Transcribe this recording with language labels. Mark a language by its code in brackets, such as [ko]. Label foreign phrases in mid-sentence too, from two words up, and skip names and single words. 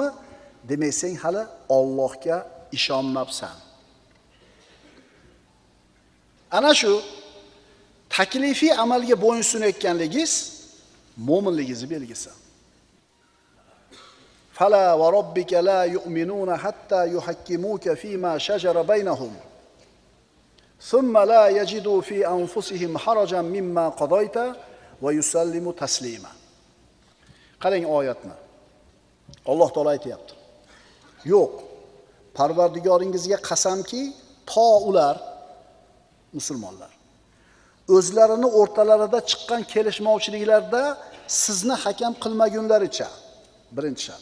[uz] Demak, sen hali Allohga ishonmabsan. Ana shu taklifiy amalga bo'ysunayotganligingiz mo'minligingiz belgisi. [ar] فلا وربك لا يؤمنون حتى يحكموك فيما شجر بينهم. ثم لا يجدوا في أنفسهم حرجا مما قضيت ويسلموا تسليما. [uz] Qarang oyatni. Alloh taolo aytayapti. Yo'q. Parvardigoringizga qasamki, to ular musulmonlar o'zlarini o'rtalarida chiqqan kelishmovchiliklarda sizni hakam qilmagunlaricha, birinchi shart.